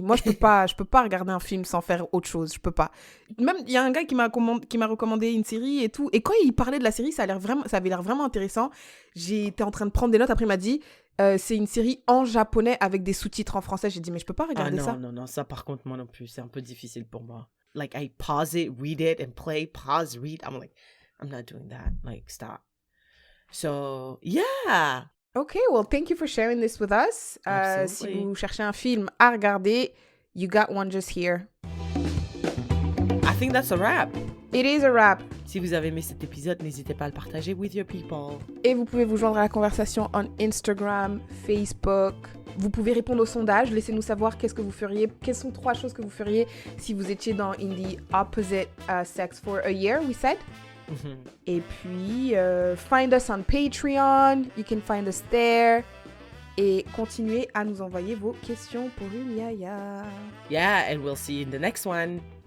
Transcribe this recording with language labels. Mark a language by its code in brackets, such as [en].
[fr] Moi, je peux pas regarder un film sans faire autre chose. Je peux pas. Même il y a un gars qui m'a recommandé une série et tout. Et quand il parlait de la série, ça avait l'air vraiment intéressant. J'étais en train de prendre des notes. Après, il m'a dit, c'est une série en japonais avec des sous-titres en français. J'ai dit, mais je peux pas regarder ça. Non, ça par contre moi non plus, c'est un peu difficile pour moi. [en] Like I pause it, read it, and play, pause, read. I'm like, I'm not doing that. Like stop. So, yeah. Okay, well, thank you for sharing this with us. [fr] Si vous cherchez un film à regarder, [en] you got one just here. I think that's a wrap. It is a wrap. [fr] Si vous avez aimé cet épisode, n'hésitez pas à le partager [en] with your people. [fr] Et vous pouvez vous joindre à la conversation [en] on Instagram, Facebook. [fr] Vous pouvez répondre au sondage. Laissez-nous savoir qu'est-ce que vous feriez. Quelles sont 3 choses que vous feriez si vous étiez [en] in the opposite sex for a year, we said. [fr] Et puis, [en] find us on Patreon. You can find us there. [fr] Et continuez à nous envoyer vos questions pour une yaya. [en] Yeah, and we'll see you in the next one.